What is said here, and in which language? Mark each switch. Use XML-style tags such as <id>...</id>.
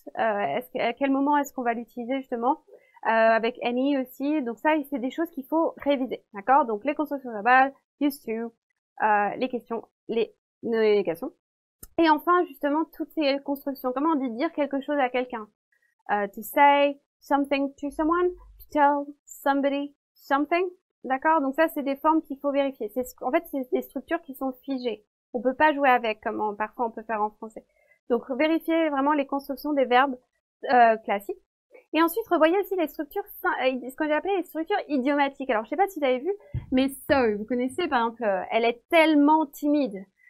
<fr>À quel moment est-ce qu'on va l'utiliser, justement? Avec any aussi. Donc ça, c'est des choses qu'il faut réviser. D'accord? Donc, les constructions verbales, used to, les questions, les négations. Et enfin, justement, toutes ces constructions. Comment on dit dire quelque chose à quelqu'un?</fr> <en>To say something to someone, to tell somebody something.</en> <fr>D'accord? Donc ça, c'est des formes qu'il faut vérifier. En fait, c'est des structures qui sont figées. On peut pas jouer avec, comme parfois on peut faire en français. Donc, vérifiez vraiment les constructions des verbes classiques. Et ensuite, revoyez aussi les structures, ce qu'on j'ai appelé les structures idiomatiques. Alors, je sais pas si vous avez vu, mais so, vous connaissez, par exemple, elle est tellement timide.</fr>